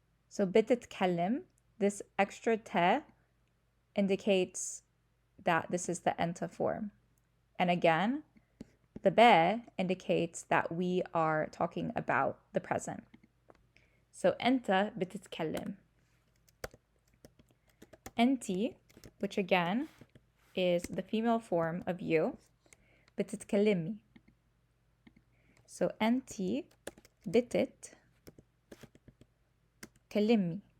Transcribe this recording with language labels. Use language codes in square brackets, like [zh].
[en] So بتتكلم, this extra te indicates that this is the أنت form. And again, the be indicates that we are talking about the present. [ar] So أنت بتتكلم. [en] أنتي, which again is the female form of you, بتتكلمي. [ar] So أنتي بتتكلمي.